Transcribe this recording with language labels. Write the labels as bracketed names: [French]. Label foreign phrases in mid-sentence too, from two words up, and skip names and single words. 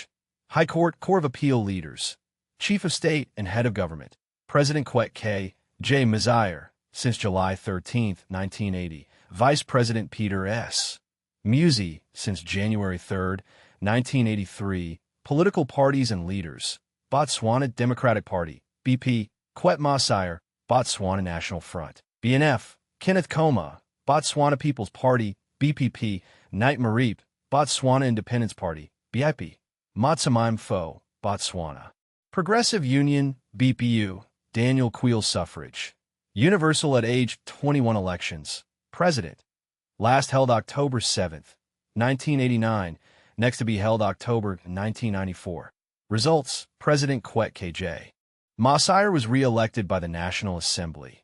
[English] High Court, Court of Appeal leaders. Chief of State and Head of Government. President Kwek K. J. Mazire, since July 13, 1980. Vice President Peter S. Musi, since January 3, 1983. Political parties and leaders. Botswana Democratic Party, BP. Kwet Masire, Botswana National Front. BNF. Kenneth Koma, Botswana People's Party, BPP. Knight Marip, Botswana Independence Party, BIP. Matsamime Fo, Botswana. Progressive Union, BPU. Daniel Queel suffrage. Universal at age 21 elections. President. Last held October 7th, 1989. Next to be held October 1994. Results. President Kwek KJ. Masire was re-elected by the National Assembly.